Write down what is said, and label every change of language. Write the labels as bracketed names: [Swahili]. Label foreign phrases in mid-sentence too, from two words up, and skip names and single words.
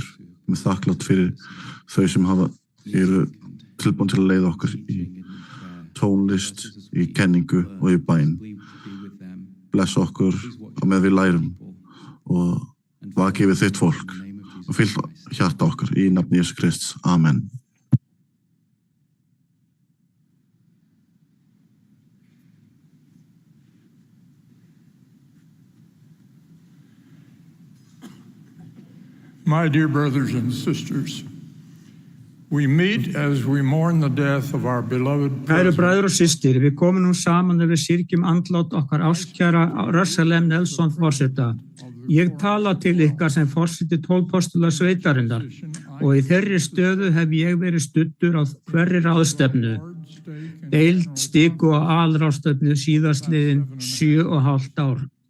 [Icelandic] Við þakklátt fyrir þau sem eru tilbúin til að leiða okkur í tónlist, í kenningu og í bæn. Bless okkur á með við lærum og vaki við þitt fólk og fyll hjarta okkar í nafni Jesú Krists. Amen. [English] My dear brothers and sisters, we meet as we mourn the death of our beloved [Icelandic] Kæru [English] president. [Icelandic] bræður og systir, við komum nú saman ef við syrgjum andlát okkar ástkæra Russell M. Nelson forseta. Ég tala til ykkar sem forseti 12 postula sveitarinnar og í þeirri stöðu hef ég verið studdur á hverri ráðstefnu, deild, stiku og aðalráðstefnu síðastliðin 7,5 ár.